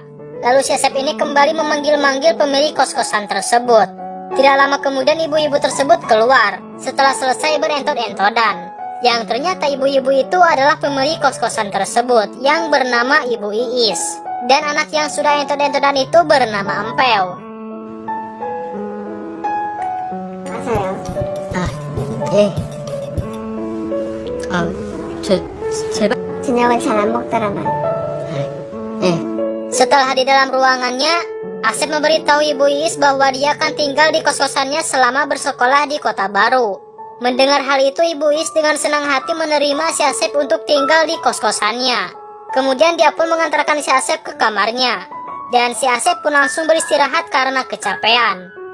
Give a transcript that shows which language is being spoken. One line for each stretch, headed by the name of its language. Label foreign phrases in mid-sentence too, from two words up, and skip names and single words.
Indonesian: Lalu si Asep ini kembali memanggil-manggil pemilik kos-kosan tersebut. Tidak lama kemudian ibu-ibu tersebut keluar setelah selesai berentot-entodan. Yang ternyata ibu-ibu itu adalah pemilik kos-kosan tersebut yang bernama Ibu Iis. Dan anak yang sudah entot-entodan itu bernama Empel.
Korean: 저녁을 잘 안 먹더라만.
Indonesian: Setelah di dalam ruangannya, Asep memberitahu Ibu Iis bahwa dia akan tinggal di kos-kosannya selama bersekolah di kota baru. Mendengar hal itu, Ibu Iis dengan senang hati menerima si Asep untuk tinggal di kos-kosannya. Kemudian dia pun mengantarkan si Asep ke kamarnya. Dan si Asep pun langsung beristirahat karena kecapean.